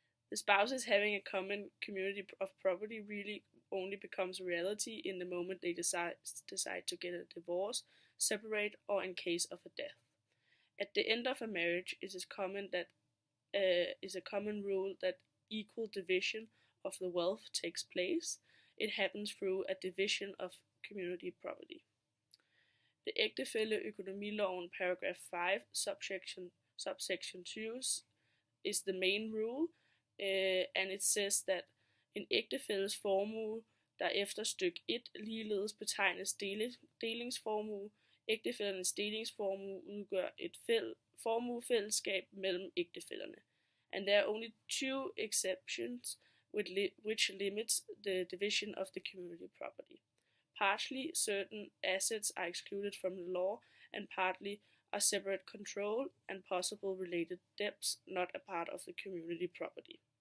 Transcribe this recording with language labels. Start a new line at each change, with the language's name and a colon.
English: The spouses having a common community of property really only becomes a reality in the moment they decide to get a divorce, separate, or in case of a death. At the end of a marriage, it is a common rule that equal division of the wealth takes place. It happens through a division of community property. The ægtefælleøkonomiloven paragraph 5 subsection 2 is the main rule, and it says that
Danish: en ægtefælles formue, der efter styk 1 ligeledes betegnes delingsformue. Ægtefællernes delingsformue udgør et formuefællesskab mellem ægtefællerne.
English: And there are only 2 exceptions which limits the division of the community property. Partly, certain assets are excluded from the law, and partly are separate control and possible related debts not a part of the community property.